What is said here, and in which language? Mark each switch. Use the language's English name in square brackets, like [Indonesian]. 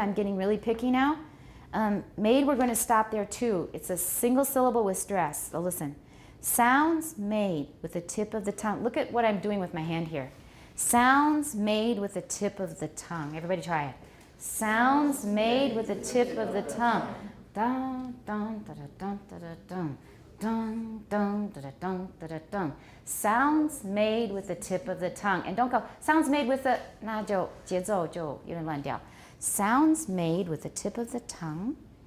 [English] I'm getting really picky now. Made, we're going to stop there too. It's a single syllable with stress. So listen. Sounds made with the tip of the tongue. Look at what I'm doing with my hand here. Sounds made with the tip of the tongue. Everybody try it. Sounds made with the tip of the tongue. Dun, dun, da, da, dun, da, da, dun. Dun, dun, da, da, dun, da, da, dun. Sounds made with the tip of the tongue. And don't go, sounds made with the, [Chinese] 那就节奏就有点乱掉. [English] Sounds made with the tip of the tongue.